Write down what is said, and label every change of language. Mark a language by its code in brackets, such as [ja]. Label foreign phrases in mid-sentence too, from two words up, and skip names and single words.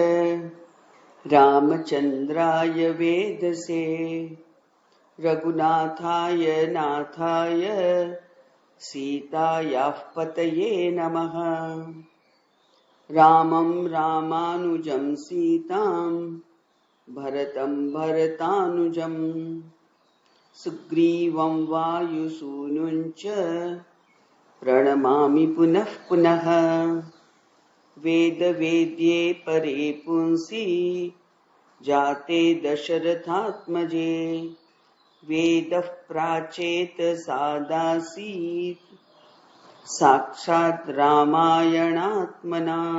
[sa] રામચંદ્રાય વેદસે રઘુનાથાય નાથાય સીતાયાઃ પતયે નમઃ. રામં રામાનુજં સીતાં ભરतं ભરતાનુજં સુગ્રીવં વાયુસૂનુંચ प्रणमामि पुनः पुनः. वेद वेद्ये परे पुंसि जाते दशरथात्मजे वेदः प्राचेत सादासीत् साक्षात् रामायणात्मना.